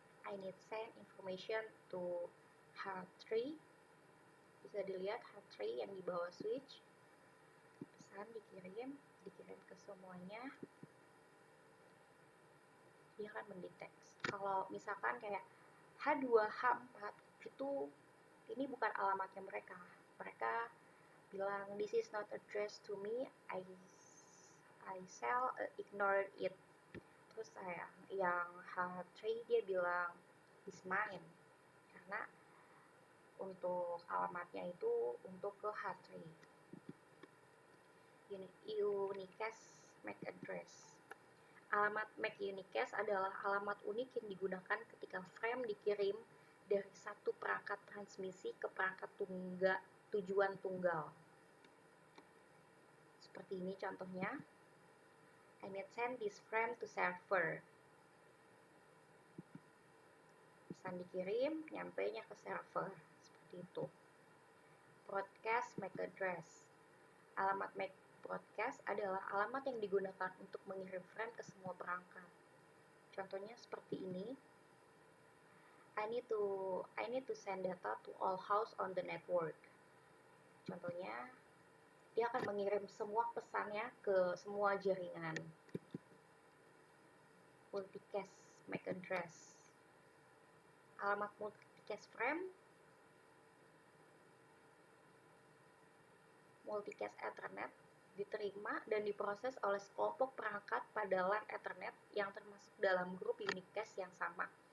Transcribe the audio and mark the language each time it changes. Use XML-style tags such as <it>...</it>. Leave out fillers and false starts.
<en>I need send information to H3.</en> <id>Bisa dilihat H3 yang di bawah switch. Pesan dikirim ke semuanya. Dia akan mendeteksi. Kalau misalkan kayak H2, H4 itu ini bukan alamatnya mereka. Mereka bilang</id> <en>this is not addressed to me. I shall ignore it.</en> <id>Terus yang H3 dia bilang</id> <en>is mine</en> <id>karena untuk alamatnya itu untuk ke H3. Unicast MAC address. Alamat MAC unicast adalah alamat unik yang digunakan ketika frame dikirim dari satu perangkat transmisi ke perangkat tujuan tunggal. Seperti ini contohnya.</id> <en>I need send this frame to server.</en> <id>Pesan dikirim, nyampainya ke server. Seperti itu. Broadcast MAC address. Alamat MAC broadcast adalah alamat yang digunakan untuk mengirim frame ke semua perangkat. Contohnya seperti ini.</id> <en>I need to send data to all house on the network.</en> <id>Contohnya, dia akan mengirim semua pesannya ke semua jaringan. Multicast MAC address. Alamat multicast frame, multicast Ethernet diterima dan diproses oleh sekelompok perangkat pada LAN Ethernet yang termasuk dalam grup unicast yang sama.</id>